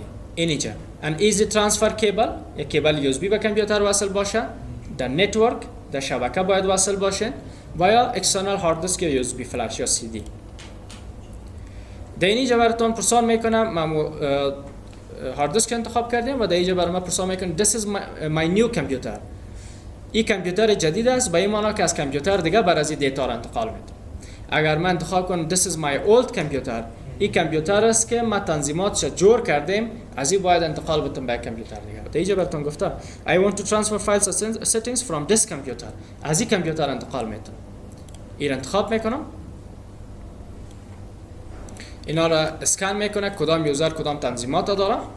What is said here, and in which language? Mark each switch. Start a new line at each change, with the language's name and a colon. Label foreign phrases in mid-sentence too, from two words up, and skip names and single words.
Persian: اینجا
English: an Easy Transfer Cable
Persian: یک کیبل یو اس بی به کامپیوتر وصل باشه. در نتورک در شبکه باید وصل باشه و یا
English: external hard disk
Persian: یا
English: USB flash
Persian: یا سی دی. در اینجا براتون پرسان میکنم ما
English: hard disk
Persian: انتخاب کردیم و در اینجا برای ما پرسان میکنم
English: this is my new computer.
Persian: این کامپیوتر جدید است به این معنی که از کامپیوتر دیگه بر از این دیتا را انتقال میده. اگر من انتخاب کنم
English: this is my old computer
Persian: این کامپیوتر است که ما تنظیماتش جور کردیم از این باید انتقال بدم به کامپیوتر دیگه. در اینجا براتون گفتم
English: I want to transfer files and settings from this computer
Persian: از این کامپیوتر انتقال میدم. این انتخاب میکنم. اینا را اسکن میکنه کدام یوزر کدام تنظیمات داره.